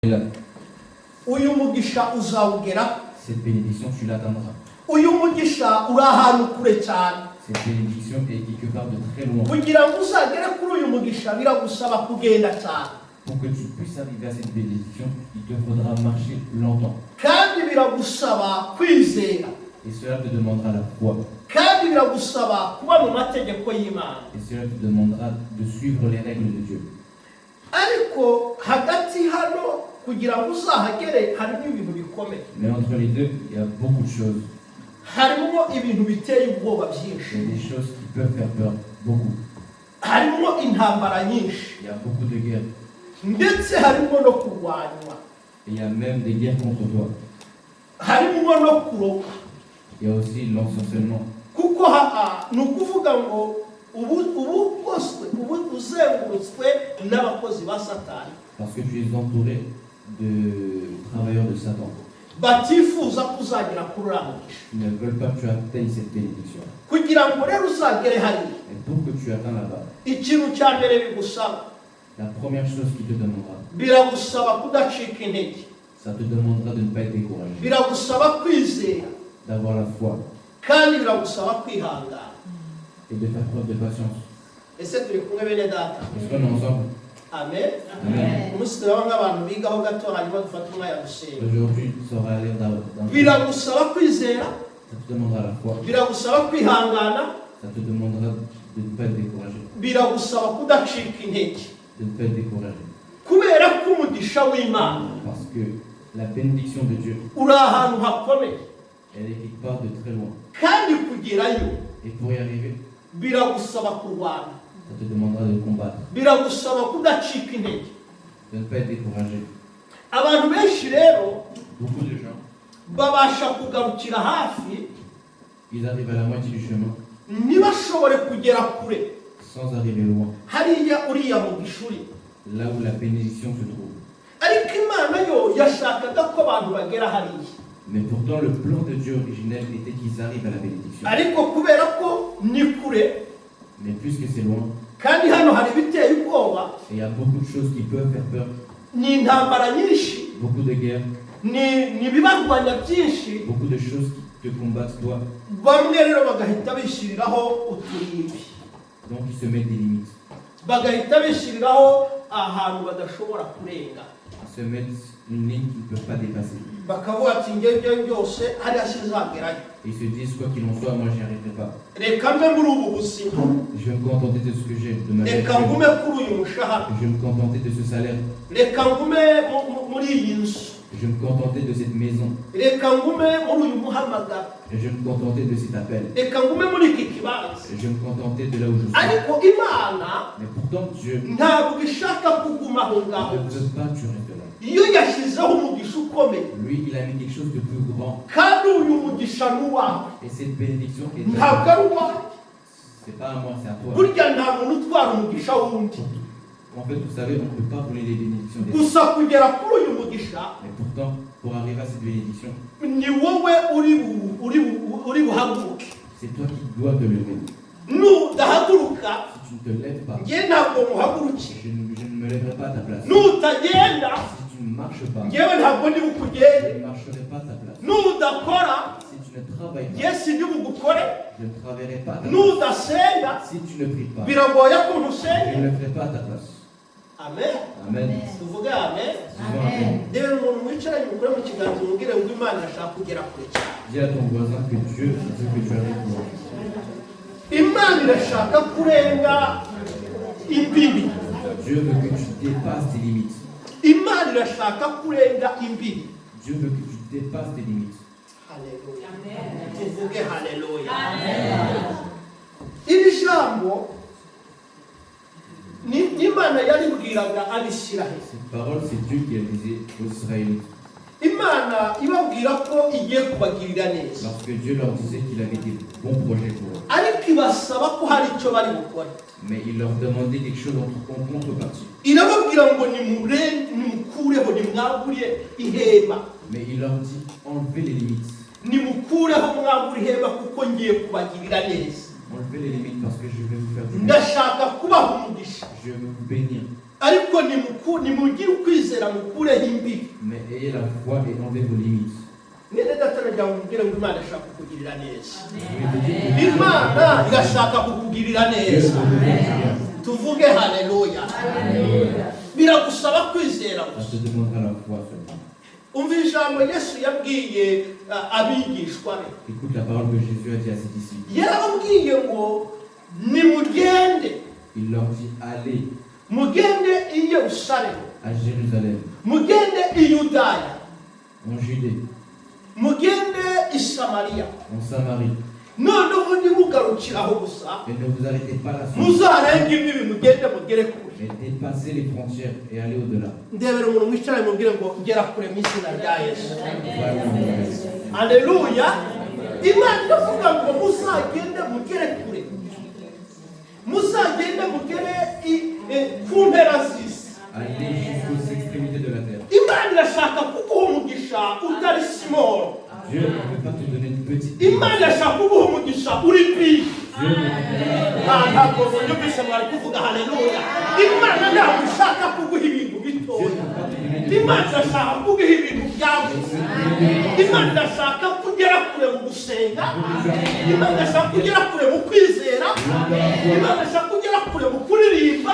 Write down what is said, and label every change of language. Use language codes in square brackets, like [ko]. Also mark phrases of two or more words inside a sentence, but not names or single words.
[fr] là. [rw] Uyu mugisha uzawugera. [fr] Cette bénédiction, tu l'atteindras. [rw] Uyu mugisha uri ahantu kure cyane. [fr] Cette bénédiction est quelque part de très loin. [rw] Kugira ngo uzagere kuri uyu mugisha biragusaba kugenda cyane. [fr] Pour que tu puisses arriver à cette bénédiction, il te faudra marcher longtemps. [rw] Kandi biragusaba kwizera. [fr] Et cela te demandera la foi. [rw] Kandi biragusaba kuba mu mategeko y'Imana. [fr] Et cela te demandera de suivre les règles de Dieu. [rw] Ariko hagati hano kugira ngo uzahagere harimo ibintu bikomeye. [fr] Mais entre les deux, il y a beaucoup de choses. [rw] Harimo ibintu biteye ubwoba [fr] Il y a [rw] byinshi. [fr] des choses qui peuvent faire peur. Beaucoup. [rw] Harimo intambara nyinshi. [fr] Il y a beaucoup de guerres. [rw] Ndetse harimo no kurwanywa. [fr] Et il y a même des guerres contre toi. [rw] Harimo no kuroga. [fr] Il y a aussi l'ensorcellement. [rw] Kuko ni ukuvuga ngo ubu uzengurutswe n'abakozi ba Satani. [fr] Parce que tu es entouré de travailleurs de Satan. [rw] Batifuza kuzagira kuri uriya mugisha. [fr] Ils ne veulent pas que tu atteignes cette bénédiction. [rw] Kugira ngo rero uzagere hariya, [fr] Et pour que tu atteignes là-bas, [rw] ikintu cya mbere bigusaba, [fr] la première chose qui te demandera, [rw] biragusaba kudacika intege, [fr] ça te demandera de ne pas être découragé, [rw] biragusaba kwizera, [fr] d'avoir la foi [rw] kandi biragusaba kwihangana. [fr] et de faire preuve de patience. [rw] Ese turi kumwe bene data? [fr] Est-ce qu'on est ensemble? [rw] Amen. [fr] Amen. [rw] Umunsi turaba nk'abantu bigaho gato hanyuma dufata umwanya gusenga. [fr] Aujourd'hui, ça aura l'air d'un... [rw] Biragusaba kwizera, [fr] Ça te demandera la foi, [rw] biragusaba kwihangana, [fr] ça te demandera de ne pas être découragé, [rw] biragusaba kudacika intege. [fr] de ne pas être découragé. [rw] Kubera ko umugisha w'Imana [fr] Parce que la bénédiction de Dieu, [rw] uri ahantu hakomeye, [fr] elle est quelque part de très loin. [rw] kandi kugerayo [fr] Et pour y arriver, [rw] biragusaba kurwana, [fr] ça te demandera de combattre, [rw] biragusaba kudacika intege. [fr] de ne pas être découragé. [rw] Abantu benshi rero [fr] Beaucoup de gens, [rw] babasha kugarukira hafi [fr] ils arrivent à la moitié du chemin [rw] ntibashobore kugera kure [fr] sans arriver loin, [rw] hariya uriya mugisha uri. [fr] là où la bénédiction se trouve. [rw] Ariko Imana yo yashakaga ko abantu bagera hariya. [fr] Mais pourtant, le plan de Dieu originel était qu'ils arrivent à la bénédiction. [rw] Ariko kubera ko ni kure [fr] Mais puisque c'est loin, [rw] kandi hano hari ibiteye ubwoba, [fr] et il y a beaucoup de choses qui peuvent faire peur, [rw] ni intambara nyinshi, [fr] beaucoup de guerres, [rw] ni ibibarwanya byinshi, [fr] beaucoup de choses qui te combattent toi, [rw] bamwe rero bagahita bishyiriraho uturimbi, [fr] donc ils se mettent des limites. [rw] bagahita bishyiriraho ahantu badashobora kurenga, [fr] Ils se mettent une ligne qu'ils ne peuvent pas dépasser. [rw] bakavuga ati njye ibyo byose hariya sinzagerayo, [fr] Et ils se disent, quoi qu'il en soit, moi j'y arriverai pas. [rw] reka mbe muri ubu buzima, [fr] Je vais me contenter de ce que j'ai, de ma [rw] reka [fr] vie. [rw] ngume kuri uyu mushahara, [fr] Je vais me contenter de ce salaire. [rw] reka ngume muri iyi nzu, [fr] Je vais me contenter de cette maison. [rw] reka ngume muri uyu muhamagaro, [fr] Et je vais me contenter de cet appel. [rw] reka ngume muri iki kibanza. [fr] Et je vais me contenter de là où je suis. [rw] Ariko Imana [fr] Mais pourtant, Dieu [rw] ntabwo ishaka kuguma aho ngaho. [fr] ne veut pas que tu restes là. [rw] Iyo yashyizeho umugisha ukomeye, [fr] Lui, il a mis quelque chose de plus grand. [rw] kandi uyu mugisha ni uwawe, [fr] Et cette bénédiction est [rw] ntabwo [fr] à [rw] ari [fr] toi. [rw] uwawe. [fr] C'est pas à moi, c'est à toi. [rw] Burya nta muntu utwara umugisha wundi. [fr] En fait, vous savez, on ne peut pas voler les bénédictions des autres. [rw] Gusa kugera kuri uyu mugisha [fr] Mais pourtant, pour arriver à cette bénédiction, [rw] ni wowe uri buhaguruke. [fr] c'est toi qui dois te lever. [rw] Nudahaguruka [fr] Si tu ne te lèves pas, [rw] njye ntabwo muhagurukira. [fr] je ne me lèverai pas à ta place. [rw] Nutagenda [fr] Si tu ne marches pas, [rw] njyewe ntabwo ndi bukugende. [fr] je ne marcherai pas à ta place. [rw] Nudakora [fr] Si tu ne travailles pas, [rw] njye si ndi bugukore. [fr] je ne travaillerai pas à ta place. [rw] Nudasenga [fr] Si tu ne pries pas, [rw] biragoye ko [fr] je [rw] ntusenga. [fr] ne le ferai pas à ta place. [rw] Amen. [fr] Amen. [rw] Tuvuge amen. [fr] Disons Amen. [rw] Reba umuntu wicaranye umugore mu kiganza umubwire ngo Imana irashaka kugera kure cyane. [fr] Dis à ton voisin que Dieu veut que tu arrives loin. [rw] Imana irashaka kurenga imbibi. [fr] Dieu veut que tu dépasses tes limites. [rw] Imana irashaka kurenga imbibi. [fr] Dieu veut que tu dépasses tes limites. [rw] Haleluya. Tuvuge haleluya. Iri jambo ni Imana yaribwiraga Abisiraheli. [fr] Cette parole, c'est Dieu qui a disait aux Israélites. [rw] Imana ibabwira ko igiye kubagirira neza. [fr] Lorsque Dieu leur disait qu'il avait des bons projets pour eux. [rw] Ariko ibasaba ko hari icyo bari bukore. [fr] Mais il leur demandait quelque chose en contrepartie. [rw] Irababwira ngo nimukureho nimwagure ihema. [fr] Mais il leur dit, enlevez les limites. [rw] Nimukureho mwagure ihema kuko ngiye kubagirira neza. [fr] Enlevez les limites parce que je vais vous faire du bien. [rw] Ndashaka kubaha umugisha. [fr] Je vais vous bénir. [rw] ariko nimugire ukwizera mukureho imbibi. [fr] Mais ayez la foi et enlevez vos limites. [rw] Mwene data nagira ngo mbwire ngo Imana ishaka kukugirira neza. [fr] Je vais te dire, [rw] Imana irashaka kukugirira [fr] Dieu [rw] neza. [fr] veut te faire bien. [rw] Tuvuge haleluya. Biragusaba kwizera [fr] Ça [rw] gusa. [fr] te demandera la foi seulement. [rw] Umva ijambo Yesu yabwiye abigishwa be. [fr] Écoute la parole que Jésus a dit à ses disciples. [rw] Yarababwiye ngo nimugende, [fr] Il leur dit, allez [rw] mugende i Yerusalemu, [fr] à Jérusalem, [rw] mugende i Yudaya, [fr] en Judée, [rw] mugende i Samariya, [fr] en Samarie. [rw] noneho ntimugarukiraho gusa, [fr] Et ne vous arrêtez pas là-dessus. [rw] muzarenga imbibi mugende mugere kure. [fr] Mais dépassez les frontières et allez au-delà. [rw] Ndebera umuntu wicaye mubwire ngo gera kure mu izina rya Yesu. [fr] Vraiment. [rw] Haleluya. Imana iravuga ngo muzagende mugere kure, muzagende mugere ku mpera z'isi. [fr] Allez jusqu'aux extrémités de la terre. [rw] Imana irashaka kuguha umugisha utari simoro. [fr] Dieu ne veut pas te donner une petite. [rw] Imana irashaka kuguha umugisha uri big. [fr] Dieu ne veut [rw] Ntabwo munyumvise mwari kuvuga haleluya. Imana ntabwo ishaka kuguha ibintu bitoya. Imana irashaka kuguha ibintu byagutse. Imana irashaka kugera kure mu gusenga. Imana irashaka kugera kure mu kwizera. Imana irashaka kugera kure mu kuririmba.